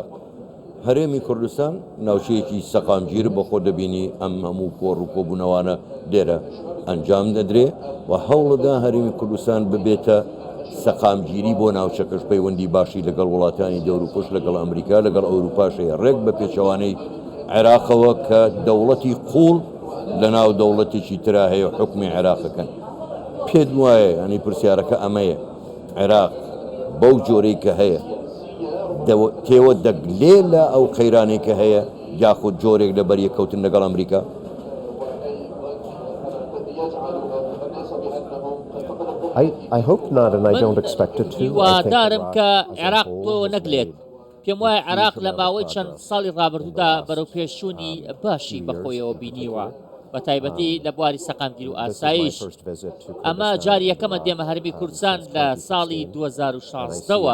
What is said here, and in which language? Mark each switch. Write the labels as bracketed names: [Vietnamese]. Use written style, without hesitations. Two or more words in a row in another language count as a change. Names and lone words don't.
[Central Kurdish] هەرێمی کوردستان ناوچەیەکی سەقامگیر بە خۆ دەبینی ئەم هەموو کۆڕ و کۆبوونەوانە لێرە ئەنجام دەدرێ و هەوڵەدا هەرێمی کوردستان ببێتە سەقامگیری بۆ ناوچەکەش پەیوەندی باشی لەگەڵ وڵاتانی دەور و پشت لەگەڵ ئەمریکا لەگەڵ ئەوروپاشەیە ڕێک بە پێچەوانەی عێراقەوە کە دەوڵەتی قوڵ لە ناو دەوڵەتێکی ترا هەیە حکمی عێراقەکەن. پێت وایە ئەنی پرسیارەکە ئەمەیە عێراق بەو جۆرەی کە هەیە تێوە دەگلێ لە ئەو قەیرانێک کە هەیە یاخود جۆرێک لە بەریەکەوتن لەگەڵ ئەمریکا؟ [English] I hope not, and I don't expect it to. [Central Kurdish] هیوادارم کە عێراق تۆ نەگلێت. پێم وایە عێراق لە ماوەی چەند ساڵی ڕابردوودا بەرەو پێشچوونی باشی بەخۆیەوە بینیوە، بە تایبەتی لە بواری سەقامگیر و ئاسایش. ئەمە جاری یەکەمە دێمە هەرمی کوردستان لە ساڵی 2016ەوە.